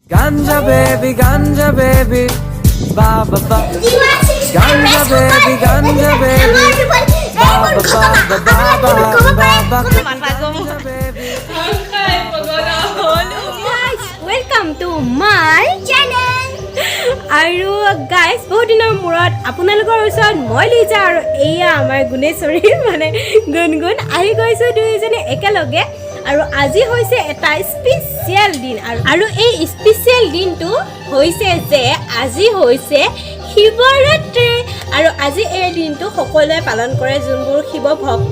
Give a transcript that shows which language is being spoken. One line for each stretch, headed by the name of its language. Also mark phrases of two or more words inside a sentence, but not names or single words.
English: Ganja baby, ba ba ba. Ganja baby, ba ba ba ba ba ba ba. Ganja baby. Guys, welcome to my channel.
Assamese: আৰু গাইজ বহুত দিনৰ মূৰত আপোনালোকৰ ওচৰত মই লিজা আৰু এয়া আমাৰ গুণেশ্বৰী মানে গুণগুণ আহি গৈছোঁ দুইজনী একেলগে আৰু আজি হৈছে এটা স্পেচিয়েল দিন আৰু এই স্পেচিয়েল দিনটো হৈছে যে আজি হৈছে শিৱৰাত্ৰি আৰু আজি এই দিনটো সকলোৱে পালন কৰে যোনবোৰ শিৱ ভক্ত